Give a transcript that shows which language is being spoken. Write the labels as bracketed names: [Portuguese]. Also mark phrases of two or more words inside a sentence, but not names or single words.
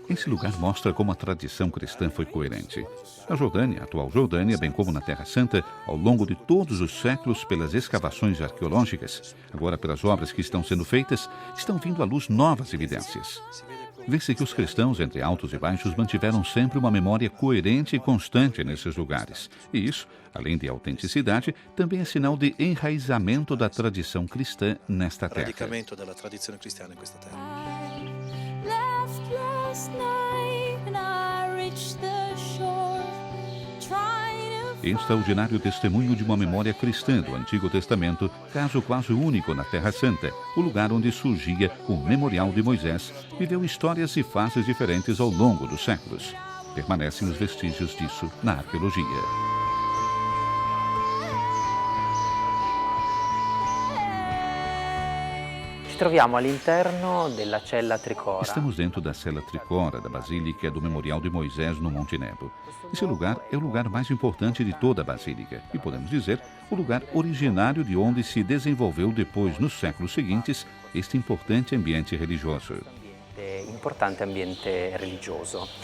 [Portuguese] Esse lugar mostra como a tradição cristã foi coerente. Na Jordânia, a atual Jordânia, bem como na Terra Santa, ao longo de todos os séculos, pelas escavações arqueológicas, agora pelas obras que estão sendo feitas, estão vindo à luz novas evidências. Vê-se que os cristãos, entre altos e baixos, mantiveram sempre uma memória coerente e constante nesses lugares. E isso, além de autenticidade, também é sinal de enraizamento da tradição cristã nesta terra. [Italian] Radicamento della tradizione cristiana in questa terra. [Portuguese] Extraordinário testemunho de uma memória cristã do Antigo Testamento, caso quase único na Terra Santa, o lugar onde surgia o Memorial de Moisés, viveu histórias e faces diferentes ao longo dos séculos. Permanecem os vestígios disso na arqueologia. [Italian] Troviamo all'interno della cella Tricora. [Portuguese] Estamos dentro da cela Tricora, da Basílica do Memorial de Moisés, no Monte Nebo. Esse lugar é o lugar mais importante de toda a Basílica e, podemos dizer, o lugar originário de onde se desenvolveu depois, nos séculos seguintes, este importante ambiente religioso. Importante ambiente religioso.